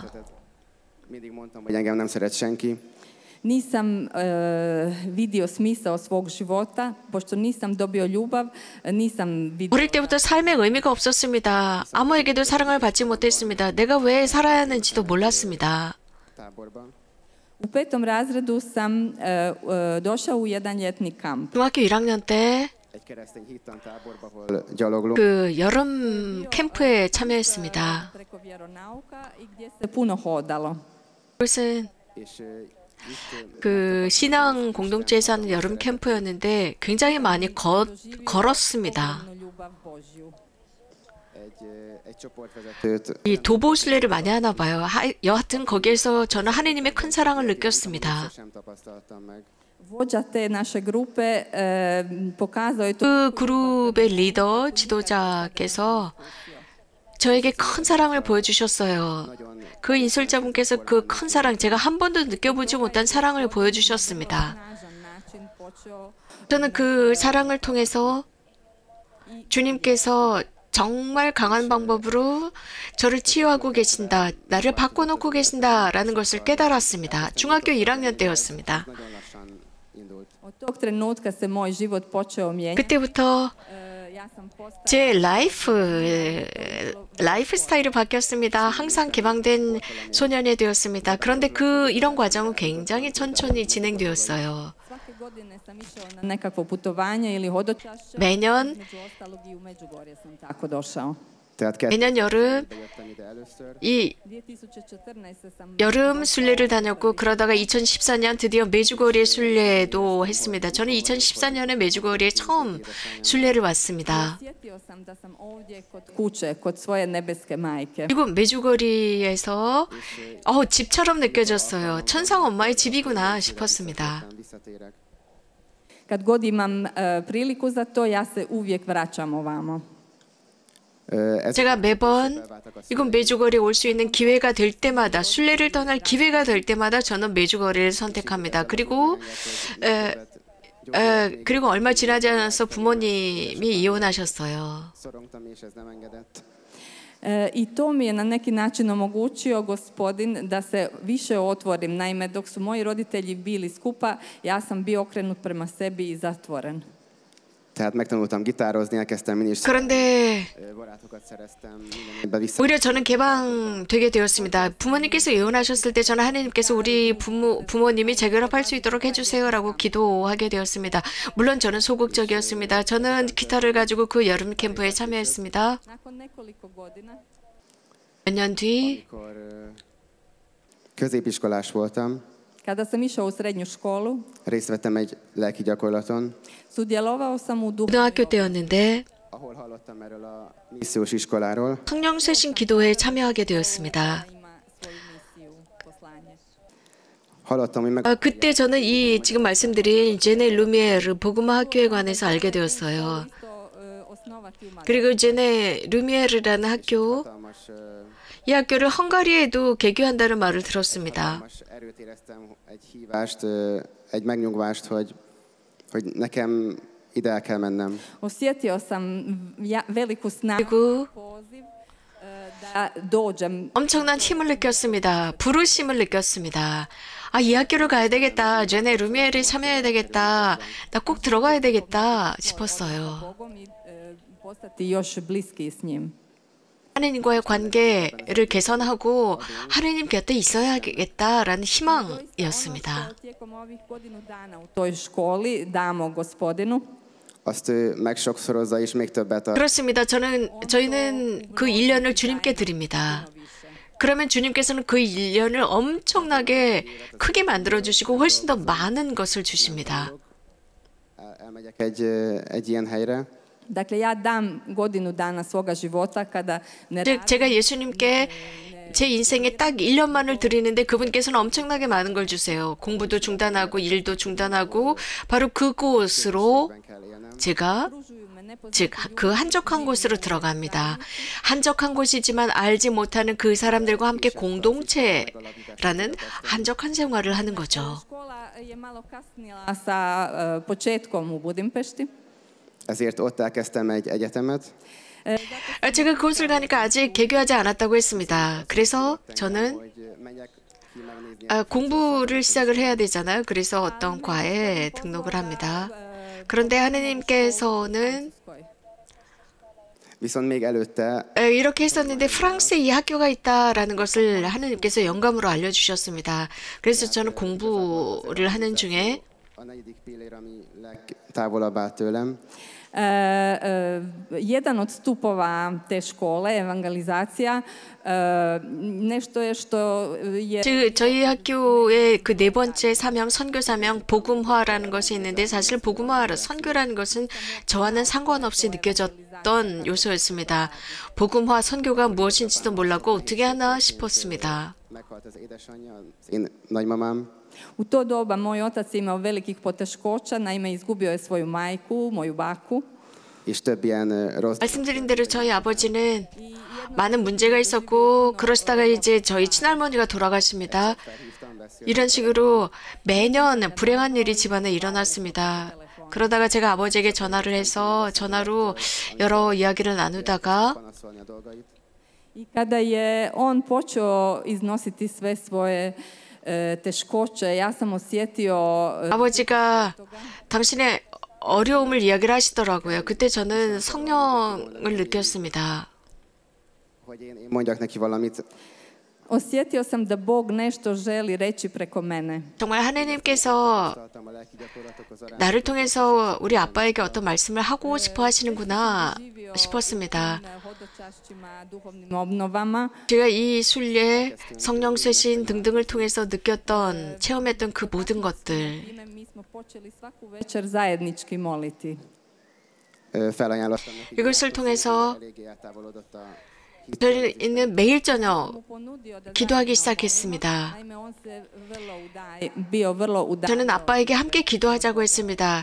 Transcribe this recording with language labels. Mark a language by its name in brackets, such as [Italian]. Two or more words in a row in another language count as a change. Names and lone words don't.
[Hungarian] mindig mondtam, hogy engem nem szeret senki. [Croatian] Nisam vidio smisao svog života, pošto nisam dobio ljubav, nisam vidio... [Korean] 어릴 때부터 삶의 의미가 없었습니다. 아무에게도 사랑을 받지 못했습니다. 내가 왜 살아야 하는지도 몰랐습니다. [Hungarian] Táborban. [Croatian] U 5. razredu sam došao u jedan ljetni kamp. [Korean] 중학교 1학년 때 [Hungarian] Egy keresztény hittan táborba, ahol gyaloglunk. [Korean] 그 여름 캠프에 참여했습니다. [Croatian] Preko vjeronauka i gdje se puno hodalo. [Korean] 그것은 [Hungarian] És itt [Korean] 그 신앙 공동체에서 하는 여름 캠프였는데 굉장히 많이 걸었습니다. [Croatian] Ljubav Božju. [Hungarian] egy csoportvezetőt [Korean] 이 도보 순례를 많이 하나 봐요. 여하튼 거기에서 저는 하느님의 큰 사랑을 느꼈습니다. [Hungarian] sem tapasztaltam meg. [Croatian] Vođa te naše grupe pokazao je to [Korean] 그 그룹의 리더, 지도자께서 저에게 큰 사랑을 보여주셨어요. 그 인솔자분께서 그 큰 사랑, 제가 한 번도 느껴보지 못한 사랑을 보여주셨습니다. [Croatian] snažan način počeo [Korean] 저는 그 사랑을 통해서 주님께서 정말 강한 방법으로 저를 치유하고 계신다, 나를 바꿔놓고 계신다라는 것을 깨달았습니다. 중학교 1학년 때였습니다. [Hungarian] Nagyon lassan indult. [Croatian] od tog trenutka se moj život počeo mijenjati. [Korean] 그때부터 [Croatian] Ja sam postala [Korean] 제 라이프 스타일이 바뀌었습니다. 항상 개방된 소년이 되었습니다. 그런데 이런 과정은 굉장히 천천히 진행되었어요. [Croatian] svake godine sam išao na nekakvo putovanje ili hodočašće. [Korean] 매년 [Croatian] Među ostalog i u Međugorje sam tako došao. [Hungarian] Tehát [Korean] 매년 여름 [Hungarian] jöttem ide először. [Korean] 이 [Croatian] 2014. sam [Korean] 여름 순례를 다녔고 그러다가 2014년 드디어 메주거리의 순례도 했습니다. 저는 2014년에 메주거리에 처음 순례를 왔습니다. [Croatian] osjetio sam da sam ovdje kod kuće, kod svoje nebeske majke. [Korean] 그리고 메주거리에서 집처럼 느껴졌어요. 천상 엄마의 집이구나 싶었습니다. [Hungarian] Visszatérek. [Croatian] Kad god imam priliku za to, ja se uvijek vraćam ovamo. [Korean] 제가 매번 이곳 메주거리에 올 수 있는 기회가 될 때마다, 순례를 떠날 기회가 될 때마다 저는 메주거리를 선택합니다. 그리고 얼마 지나지 않아서 부모님이 이혼하셨어요. [Hungarian] Szorongtam, és ez nem engedett. [Croatian] I to mi je na neki način omogućio gospodin da se više otvorim. Naime, dok su moji roditelji bili skupa, ja sam bio okrenut prema sebi i zatvoren. [Hungarian] Tehát megtanultam gitározni, elkezdtem mindig [Korean] 그런데 [Hungarian] barátokat szereztem, mindenbe vissza. [Korean] 오히려 저는 개방되게 되었습니다. 부모님께서 이혼하셨을 때 저는 하나님께서 우리 부모님이 재결합할 수 있도록 해주세요라고 기도하게 되었습니다. 물론 저는 소극적이었습니다. 저는 기타를 가지고 그 여름 캠프에 참여했습니다. [Croatian] Nakon nekoliko godina [Korean] 몇 년 뒤 [Hungarian] Amikor középiskolás voltam, [Croatian] kada sam išao u srednju školu, [Hungarian] részt vettem egy lelki gyakorlaton, [Croatian] sudjelovao sam u [Korean] 고등학교 때였는데 [Hungarian] ahol hallottam erről a missziós iskoláról. [Korean] 성령쇄신 기도회에 참여하게 되었습니다. [Croatian] ima svoju misiju, poslanje. [Hungarian] Hallottam, hogy meg [Korean] 그때 저는 이 지금 말씀드린 제네 루미에르 복음화 학교에 관해서 알게 되었어요. [Croatian] Isto osnovati u Mađarskoj. [Korean] 그리고 제네 루미에르라는 학교, [Hungarian] hatalmas, [Korean] 이 학교를 헝가리에도 개교한다는 말을 들었습니다. [Hungarian] hatalmas erőt éreztem, egy hívást, egy megnyugvást, hogy nekem ide el kell mennem. [Croatian] Osjetio sam veliku snagu, [Korean] 그리고 [Croatian] poziv da dođem. [Korean] 엄청난 힘을 느꼈습니다. 부르심을 느꼈습니다. 이 학교를 가야 되겠다. 제네 루미에르에 참여해야 되겠다. 나 꼭 들어가야 되겠다 싶었어요. [Croatian] Bogom i postati još bliskiji s njim. [Korean] 하느님과의 관계를 개선하고 하느님 곁에 있어야겠다라는 희망이었습니다. [Croatian] Tijekom ovih godinu dana u toj školi damo gospodinu. [Hungarian] Azt ő megsokszorozza, és még többet a [Korean] 그렇습니다. 저희는 그 1년을 주님께 드립니다. 그러면 주님께서는 그 1년을 엄청나게 크게 만들어주시고 훨씬 더 많은 것을 주십니다. [Hungarian] elmegyek egy ilyen helyre, [Croatian] Dakle, ja dam godinu dana svoga života kada ne [Korean] 즉 제가 예수님께 제 인생에 딱 1년만을 드리는데 그분께서는 엄청나게 많은 걸 주세요. 공부도 중단하고 일도 중단하고 바로 그곳으로 [Hungarian] ben kell élnem. [Korean] 제가 즉 그 한적한 곳으로 들어갑니다. 한적한 곳이지만 알지 못하는 그 사람들과 함께 공동체라는 한적한 생활을 하는 거죠. [Croatian] škola je malo kasnila sa početkom u Budimpešti. [Hungarian] Ezért ott elkezdtem egy egyetemet, [Korean] 제가 그곳을 가니까 아직 개교하지 않았다고 했습니다. 그래서 저는 [Hungarian] hogy menjek ki megnézni. [Korean] 공부를 시작을 해야 되잖아요. 그래서 어떤 과에 등록을 합니다. 그런데 하느님께서는 [Hungarian] Viszont még előtte [Korean] 이렇게 했었는데 프랑스에 이 학교가 있다라는 것을 하느님께서 영감으로 알려주셨습니다. 그래서 저는 공부를 하는 중에 [Hungarian] a negyedik pillér, ami legtávolabb áll tőlem, [Croatian] Jedan od stupova te škole, evangelizacija, nešto je što je [Korean] 저희 학교의 그 네 번째 사명, 선교 사명, 복음화라는 것이 있는데 사실 복음화, 선교라는 것은 저와는 상관없이 느껴졌던 몰랐던 요소였습니다. 복음화 선교가 무엇인지도 몰랐고 어떻게 하나 싶었습니다. [Hungarian] Meghalt az édesanyja, az én nagymamám, [Croatian] U to doba moj otac je imao velikih poteškoća, naime izgubio je svoju majku, moju baku. [Hungarian] és több ilyen rossz [Korean] 말씀드린 대로 저희 아버지는 많은 문제가 있었고 그러시다가 이제 저희 친할머니가 돌아가십니다. [Hungarian] felhívtam, beszélt. [Korean] 이런 식으로 매년 불행한 일이 집안에 일어났습니다. 그러다가 제가 아버지에게 전화를 해서 전화로 여러 이야기를 나누다가 [Hungarian] panaszolni a dolgait. [Croatian] I kada je on počeo iznositi sve svoje teškoće, ja sam osjetio [Korean] 아버지가 당신의 어려움을 이야기를 하시더라고요. 그때 저는 성령을 느꼈습니다. [Hungarian] Hogy én mondjak neki valamit. [Croatian] osjetio sam da Bog nešto želi reći preko mene. [Korean] 정말 하나님께서 [Hungarian] Tartam a lelki gyakorlatokhoz a [Korean] 나를 통해서 우리 아빠에게 어떤 말씀을 하고 싶어 하시는구나 싶었습니다. [Croatian] Hodočašćima, duhovnim obnovama. [Korean] 제가 이 순례, 성령 쇄신 등등을 통해서 느꼈던, 체험했던 그 모든 것들, [Croatian] Time mi smo počeli svaku večer zajednički moliti. [Hungarian] felajánlottam neki. [Korean] 이것을 통해서 [Hungarian] Eléggé eltávolodott a [Korean] 저희는 매일 저녁 [Croatian] Ponudio da [Korean] 기도하기 시작했습니다. [Croatian] naime on se bio vrlo udaljio. [Korean] 저는 아빠에게 함께 기도하자고 했습니다.